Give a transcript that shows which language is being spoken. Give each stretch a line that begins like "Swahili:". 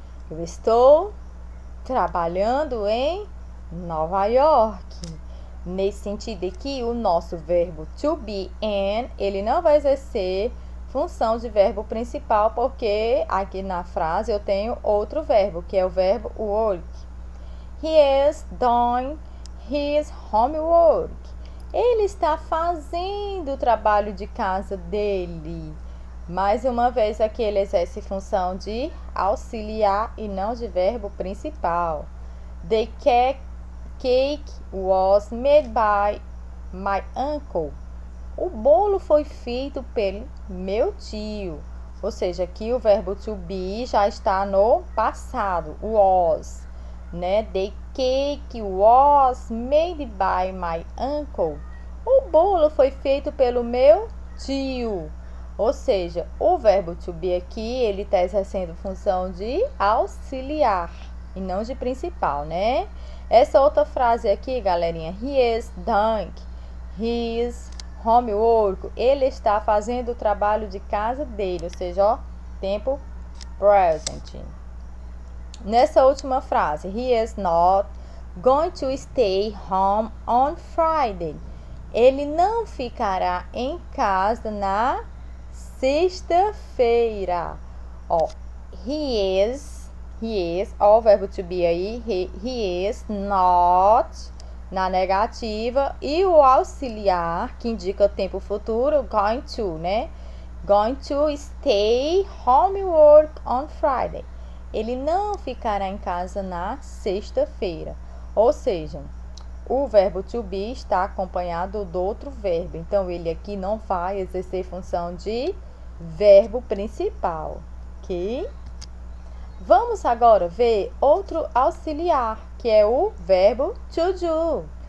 Portuguese: Eu estou trabalhando em Nova York. Nesse sentido aqui, o nosso verbo to be and, ele não vai exercer função de verbo principal, porque aqui na frase eu tenho outro verbo, que é o verbo work.
English: He is doing his homework.
Portuguese: Ele está fazendo o trabalho de casa dele. Mais uma vez, aqui ele exerce função de auxiliar e não de verbo principal.
English: The cake was made by my uncle.
Portuguese: O bolo foi feito pelo meu tio. Ou seja, aqui o verbo to be já está no passado, was, né?
English: The cake was made by my uncle.
Portuguese: O bolo foi feito pelo meu tio. Ou seja, o verbo to be aqui, ele está exercendo função de auxiliar e não de principal, né? Essa outra frase aqui, galerinha,
English: he is doing his homework,
Portuguese: ele está fazendo o trabalho de casa dele, ou seja, ó, tempo present. Nessa última frase,
English: he is not going to stay home on Friday.
Portuguese: Ele não ficará em casa na sexta-feira. Ó, he is, ó, o verbo to be aí,
English: he is not,
Portuguese: na negativa, e o auxiliar, que indica o tempo futuro, going to, né?
English: Going to stay homework on Friday.
Portuguese: Ele não ficará em casa na sexta-feira. Ou seja, o verbo to be está acompanhado do outro verbo. Então, ele aqui não vai exercer função de verbo principal, ok? Vamos agora ver outro auxiliar, que é o verbo to do.